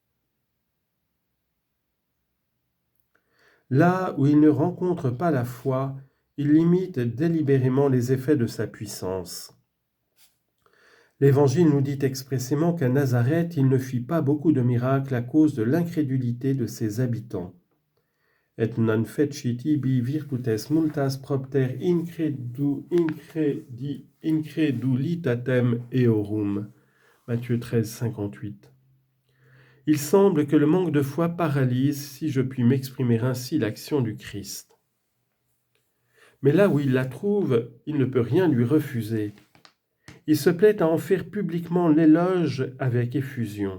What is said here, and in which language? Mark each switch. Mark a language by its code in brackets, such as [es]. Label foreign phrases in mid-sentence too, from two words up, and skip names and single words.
[fr] Là où il ne rencontre pas la foi, il limite délibérément les effets de sa puissance. L'Évangile nous dit expressément qu'à Nazareth, il ne fit pas beaucoup de miracles à cause de l'incrédulité de ses habitants. [la] Et non fecit ibi virtutes multas propter incredulitatem eorum. [fr] Matthieu 13, 58. Il semble que le manque de foi paralyse, si je puis m'exprimer ainsi, l'action du Christ. Mais là où il la trouve, il ne peut rien lui refuser. Il se plaît à en faire publiquement l'éloge avec effusion.